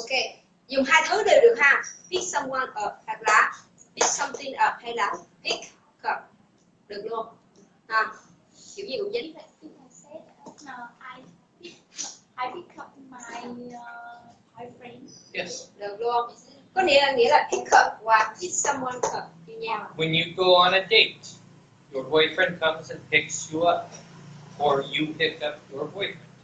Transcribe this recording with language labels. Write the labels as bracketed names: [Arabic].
[Vietnamese] Okay. Dùng hai thứ đều được ha. Pick someone up hoặc là pick something up hay là pick up. Được luôn. Ha. Kiểu gì cũng dính. [English] No, I pick up my boyfriend. Yes. [Vietnamese] Được luôn. Có nghĩa là pick up và pick someone up như nhau. [English] When you go on a date, your boyfriend comes and picks you up, or you pick up your boyfriend.